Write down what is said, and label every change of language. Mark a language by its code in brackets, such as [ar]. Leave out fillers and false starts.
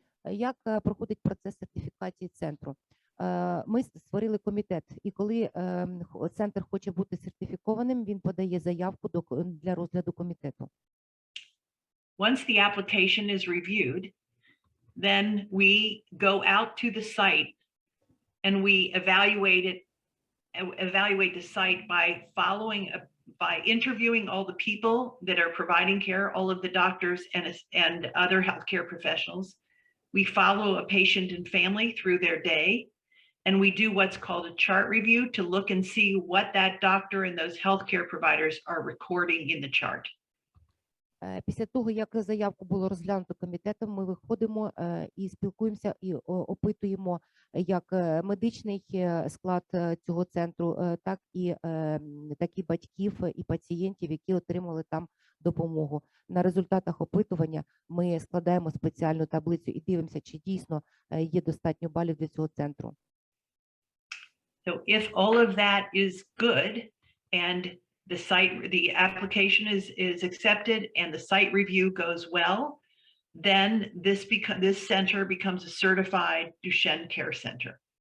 [uk] Як проходить процес сертифікації центру? Ми створили комітет, і коли центр хоче бути сертифікованим, він подає заявку для розгляду комітету. [en] Once the application is reviewed, then we go out to the site and we evaluate the site by interviewing all the people that are providing care, all of the doctors and other healthcare professionals. We follow a patient and family through their day, and we do what's called a chart review to look and see what that doctor and those healthcare providers are recording in the chart. [uk] Після того, як заявку було розглянуто комітетом, ми виходимо і спілкуємося і опитуємо як медичний склад цього центру, так і батьків і пацієнтів, які отримали там допомогу. На результатах опитування ми складаємо спеціальну таблицю і дивимося, чи дійсно є достатньо балів для цього центру. [en] So if all of that is good and the application is accepted and the site review goes well, then this center becomes a certified Dushenn Care Center.